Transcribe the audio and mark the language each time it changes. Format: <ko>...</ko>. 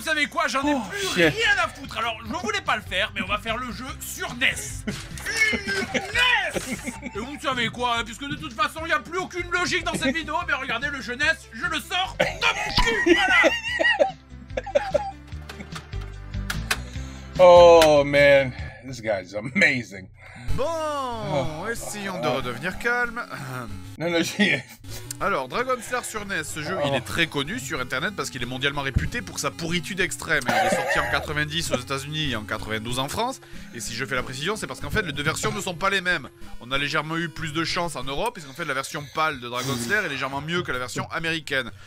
<fr>vous savez quoi, j'en ai plus</fr> <en>shit.</en> <fr>rien à foutre. Alors, je voulais pas le faire, mais on va faire le jeu sur NES. Sur NES. Et vous savez quoi, hein, puisque de toute façon, il n'y a plus aucune logique dans cette vidéo, mais regardez le jeu NES, je le sors de mon cul, voilà.</fr> <en>Oh man, this guy's amazing.</en> <fr>Bon, essayons de redevenir calme. Non, non, j'ai... Alors, Dragon Slayer sur NES, ce jeu, il est très connu sur internet parce qu'il est mondialement réputé pour sa pourritude extrême. Il est sorti en 90 aux États-Unis et en 92 en France. Et si je fais la précision, c'est parce qu'en fait, les deux versions ne sont pas les mêmes. On a légèrement eu plus de chance en Europe, puisqu'en fait, la version PAL de Dragon Slayer est légèrement mieux que la version américaine.</fr>